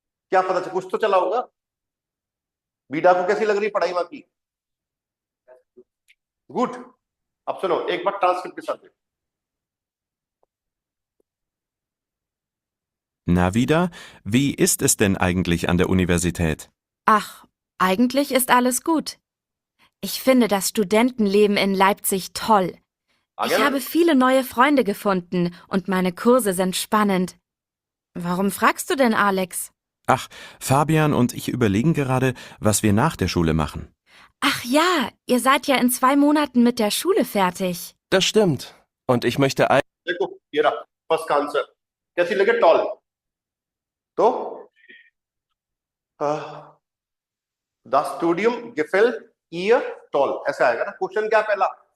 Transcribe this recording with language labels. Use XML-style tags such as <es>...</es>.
<hi>क्या पता चला, कुछ तो चला होगा। बीडा को कैसी लग रही पढ़ाई वहां की? गुड। अब सुनो एक बार ट्रांसक्रिप्ट के साथ देखो।</hi> <de>Na wieder, wie ist es denn eigentlich an der Universität? Ach, eigentlich ist alles gut. Ich finde das Studentenleben in Leipzig toll. Ich</de> <hi>आगे ना?</hi> <de>habe viele neue Freunde gefunden und meine Kurse sind spannend. Warum fragst du denn, Alex? Ach, Fabian und ich überlegen gerade, was wir nach der Schule machen. Ach ja, ihr seid ja in 2 Monaten mit der Schule fertig. Das stimmt. Und ich möchte</de> <hi>देखो ये रहा first का answer कैसी लगे toll तो the stadium</hi> <de>gefällt ihr</de> <hi>toll ऐसा आएगा ना क्वेश्चन क्या पहला</hi>